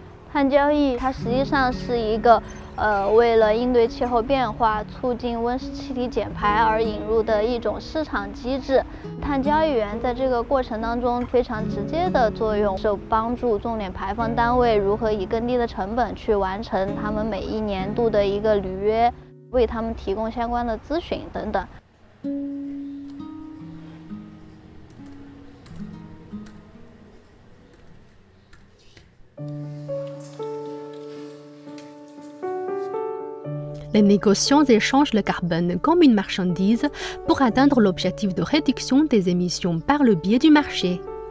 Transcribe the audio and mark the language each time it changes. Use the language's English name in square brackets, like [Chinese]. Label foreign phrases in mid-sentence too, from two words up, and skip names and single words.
[Chinese] 碳交易它实际上是一个为了应对气候变化、促进温室气体减排而引入的一种市场机制。碳交易员在这个过程当中非常直接的作用是帮助重点排放单位如何以更低的成本去完成他们每一年度的一个履约，为他们提供相关的咨询等等。 [French] Les négociants échangent le carbone comme une marchandise pour atteindre l'objectif de réduction des émissions par le biais du marché.